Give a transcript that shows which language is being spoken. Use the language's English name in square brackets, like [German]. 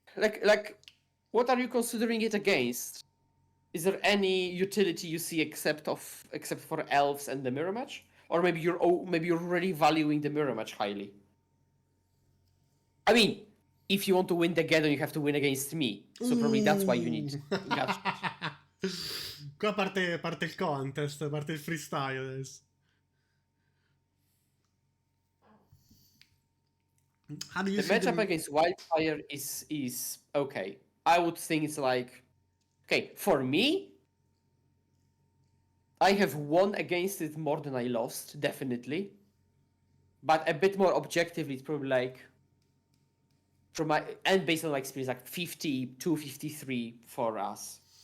[English] Like, what are you considering it against? Is there any utility you see except for elves and the mirror match? Or maybe you're already valuing the mirror match highly? I mean, if you want to win the Geddon, you have to win against me. So probably that's why you need Gotcha. [Italian] Qua parte il contest, parte il freestyle adesso. [English] How do you The matchup against Wildfire is okay. I would think it's like... Okay, for me, I have won against it more than I lost, definitely. But a bit more objectively, it's probably like... And based on my experience, like 52, 53 for us.